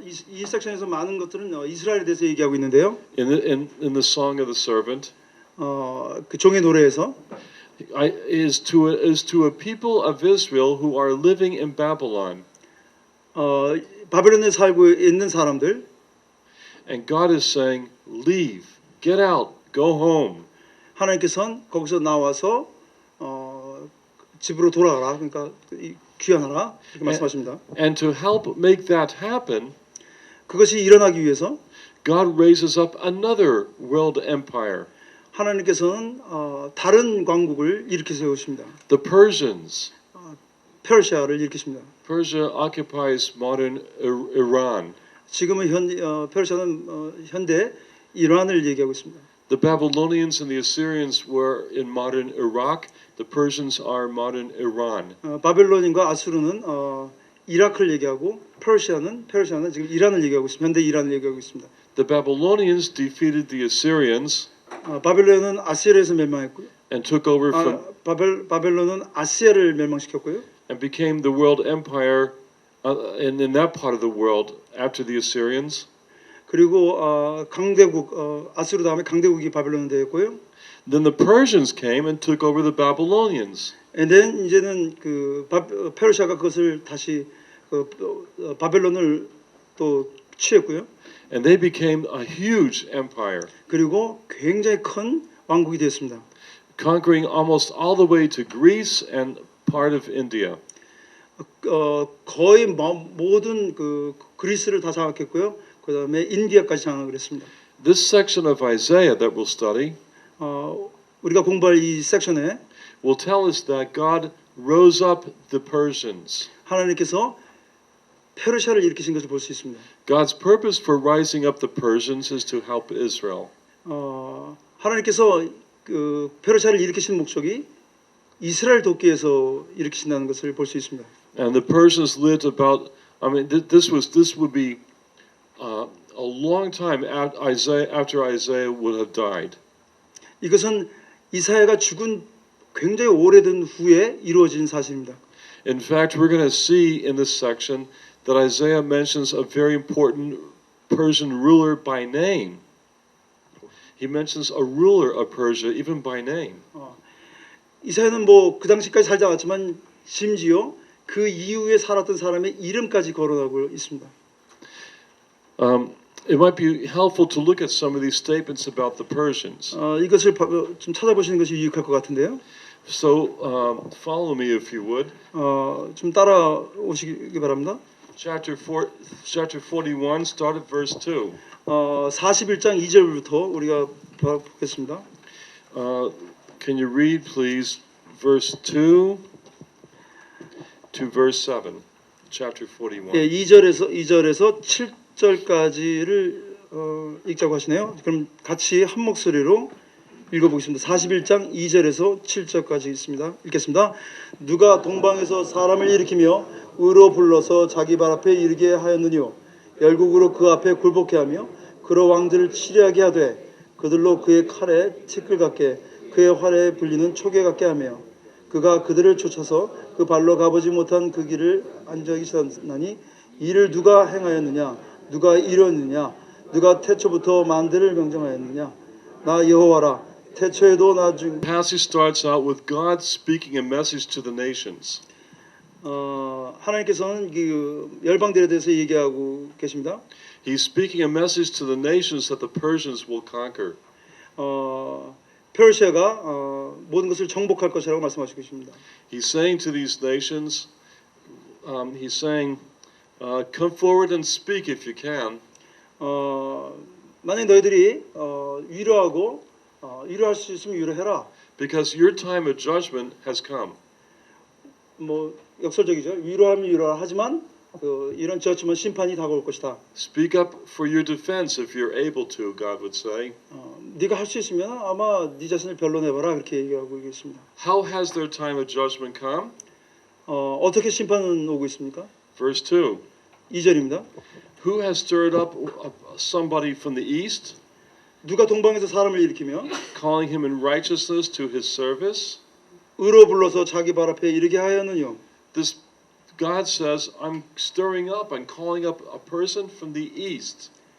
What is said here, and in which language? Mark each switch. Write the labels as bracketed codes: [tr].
[ko] 이 섹션에서 많은 것들은 이스라엘에 대해서 얘기하고 있는데요. [en] in the Song of the Servant [ko] 그 종의 노래에서 [en] is to a people of Israel who are living in Babylon. [ko] 바벨론에 살고 있는 사람들 [en] And God is saying, leave, get out, go home. [ko] 하나님께서는 거기서 나와서 집으로 돌아가라. 그러니까 귀환하라. 이렇게 말씀하십니다. [en] And to help make that happen, [ko] 그것이 일어나기 위해서 [en] God raises up another world empire. [ko] 하나님께서는 다른 왕국을 일으켜 세우십니다. [en] The Persians. [ko] 페르시아를 일으키십니다. [en] Persia occupies modern Iran. [ko] 지금은 페르시아는 현대 이란을 얘기하고 있습니다. [en] The Babylonians and the Assyrians were in modern Iraq. The Persians are modern Iran. [ko] 바벨론인과 아수르는 이라크를 얘기하고 페르시아는 지금 이란을 얘기하고 있습니다. 현대 이란을 얘기하고 있습니다. [en] The Babylonians defeated the Assyrians [ko] 바벨론은 아시아에서 멸망했고요. [en] and took over from [ko] 바벨론은 아시아를 멸망시켰고요. [en] and became the world empire in that part of the world after the Assyrians. [ko] 그리고 강대국 아수르 다음에 강대국이 바벨론이 되었고요. [en] Then the Persians came and took over the Babylonians. And then [ko] 이제는 그 페르시아가 그것을 다시 바벨론을 또 취했고요. [en] And they became a huge empire, [ko] 그리고 굉장히 큰 왕국이 되었습니다. conquering almost all the way to Greece and part of India. 거의 모든 그 그리스를 다 장악했고요. 그다음에 인디아까지 장악을 했습니다. [en] This section of Isaiah that we'll study [ko] 우리가 공부할 이 섹션에 [en] will tell us that God rose up the Persians. [ko] 하나님께서 페르시아를 일으키신 것을 볼 수 있습니다. [en] God's purpose for rising up the Persians is to help Israel. [ko] 하나님께서 그 페르시아를 일으키신 목적이 이스라엘 돕기 위해서 일으키신다는 것을 볼 수 있습니다. [en] And the Persians lived about, this would be a long time after Isaiah would have died. [ko] 이것은 이사야가 죽은 굉장히 오래된 후에 이루어진 사실입니다. [en] In fact, we're going to see in this section that Isaiah mentions a very important Persian ruler by name. He mentions a ruler of Persia even by name. [ko] 이사야는 뭐 그 당시까지 살지 않았지만 심지어 그 이후에 살았던 사람의 이름까지 거론하고 있습니다. [en] It might be helpful to look at some of these statements about the Persians. [ko] 이것을 좀 찾아보시는 것이 유익할 것 같은데요. [en] So follow me if you would. [ko] 좀 따라오시기 바랍니다. [en] Chapter 41, start at verse 2. [ko] 41장 2절부터 우리가 보겠습니다. [en] Can you read, please, verse 2 to verse 7, chapter 41. [ko] 예, 2절에서 7절까지를 읽자고 하시네요. 그럼 같이 한 목소리로 읽어보겠습니다. 41장 2절에서 7절까지 있습니다. 읽겠습니다. 누가 동방에서 사람을 일으키며 의로 불러서 자기 발 앞에 이르게 하였느뇨. 열국으로 그 앞에 굴복케 하며 그러 왕들을 치리하게 하되 그들로 그의 칼에 티끌 같게 그의 활에 불리는 초계 같게 하며 그가 그들을 쫓아서 그 발로 가보지 못한 그 길을 안전히 지나니 이를 누가 행하였느냐 누가 이뤘느냐 누가 태초부터 만대를 명정하였느냐 나 여호와라 태초에도 나중 [en] The passage starts out with God speaking a message to the nations. [ko] 하나님께서는 그 열방들에 대해서 얘기하고 계십니다. [en] He's speaking a message to the nations that the Persians will conquer. [ko] 페르시아가 모든 것을 정복할 것이라고 말씀하시고 계십니다. [en] He's saying to these nations, he's saying, come forward and speak if you can. [ko] 만약 너희들이 위로하고 위로할 수 있으면 위로해라. [en] Because your time of judgment has come. [ko] 뭐 역설적이죠. 위로하면 위로하라 하지만 이런 저치만 심판이 다가올 것이다. [en] Speak up for your defense if you're able to, God would say. [ko] 네가 할 수 있으면 아마 네 자신을 변론해봐라 그렇게 얘기하고 있습니다. [en] How has their time of judgment come? [ko] 어떻게 심판은 오고 있습니까? [en] Verse 2. [ko] 2절입니다. [en] Who has stirred up somebody from the east, [ko] 누가 동방에서 사람을 일으키며 [en] calling him in righteousness to his service? [ko] 의로 불러서 자기 발 앞에 이르게 하였느뇨. [en] This God says, I'm stirring up, I'm calling up a person from the east.